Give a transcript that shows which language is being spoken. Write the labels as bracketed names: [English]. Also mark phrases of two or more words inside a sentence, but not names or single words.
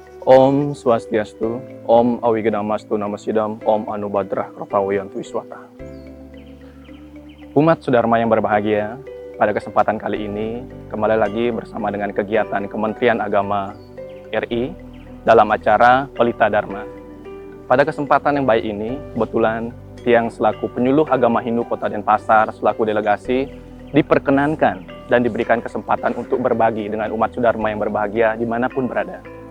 [Sanskrit] ॐ स्वस्त्यस्तु ॐ अविघ्नमस्तु नमः सिद्धम् ॐ आ नो भद्राः क्रतवो यन्तु विश्वतः. [Indonesian] Umat Sudharma yang berbahagia, pada kesempatan kali ini kembali lagi bersama dengan kegiatan Kementerian Agama RI dalam acara Pelita Dharma. Pada kesempatan yang baik ini, kebetulan Tiang selaku penyuluh agama Hindu Kota Denpasar selaku delegasi diperkenankan dan diberikan kesempatan untuk berbagi dengan umat Sudharma yang berbahagia dimanapun berada.